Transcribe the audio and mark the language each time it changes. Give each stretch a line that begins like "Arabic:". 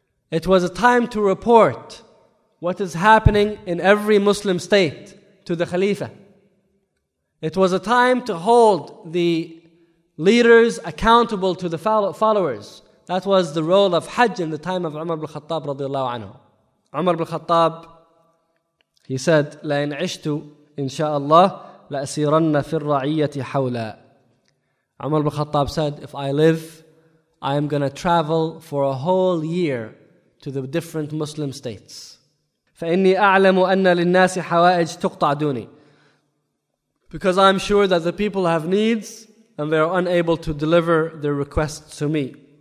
English: It was a time to report what is happening in every Muslim state to the Khalifa. It was a time to hold the leaders accountable to the followers. That was the role of Hajj in the time of Umar ibn al-Khattab radiallahu anhu. Umar ibn al-Khattab, he said,
Arabic: لَإِنْ عِشْتُ إِنْ شَاءَ اللَّهِ لَأَسِيرَنَّ فِي الرَّعِيَّةِ حَوْلًا.
English: Umar ibn al-Khattab said, if I live, I am going to travel for a whole year to the different Muslim states.
Arabic: فَإِنِّي أَعْلَمُ أَنَّ لِلنَّاسِ حَوَائِجْ تُقْطَعْ دُونِي.
English: Because I'm sure that the people have needs and they are unable to deliver their requests to me.